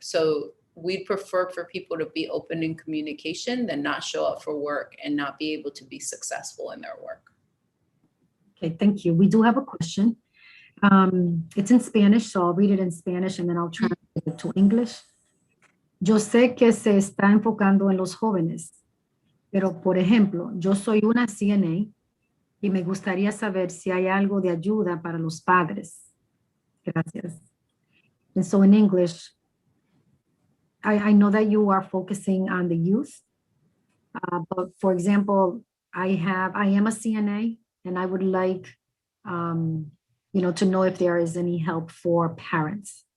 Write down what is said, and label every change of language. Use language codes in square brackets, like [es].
[en] So we'd prefer for people to be open in communication than not show up for work and not be able to be successful in their work. Okay, thank you. We do have a question. It's in Spanish, so I'll read it in Spanish and then I'll translate it to English. [es] Yo sé que se está enfocando en los jóvenes, pero por ejemplo, yo soy una CNA y me gustaría saber si hay algo de ayuda para los padres. Gracias. [en] And so in English, I know that you are focusing on the youth, but for example, I am a CNA, and I would like, you know, to know if there is any help for parents.